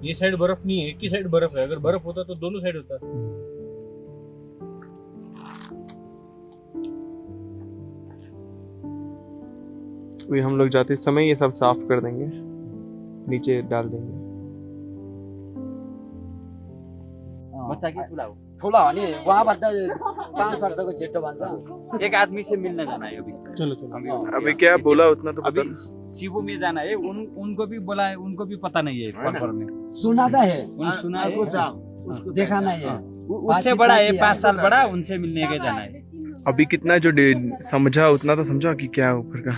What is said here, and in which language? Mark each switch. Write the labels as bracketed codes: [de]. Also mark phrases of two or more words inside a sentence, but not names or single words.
[hi] ये साइड बर्फ नहीं है, एक ही साइड बर्फ है। अगर बर्फ होता तो दोनों साइड होता। अभी हम लोग जाते समय ये सब साफ कर देंगे, नीचे डाल देंगे। [ne] बच्चा के ठुला हो? ठुला हो नि, उहाँभन्दा 5 वर्षको जेठो भन्छ। [hi] एक आदमी से मिलने जाना है अभी। चलो चलो। अभी क्या बोला उतना तो अभी पता। शिवू में जाना है, उनको भी बोला है, उनको भी पता नहीं है पर में। सुना था है, सुना है, देखा नहीं है। उससे बड़ा है, 5 साल बड़ा, उनसे मिलने के जाना है। अभी कितना जो समझा उतना तो समझा कि क्या ऊपर का।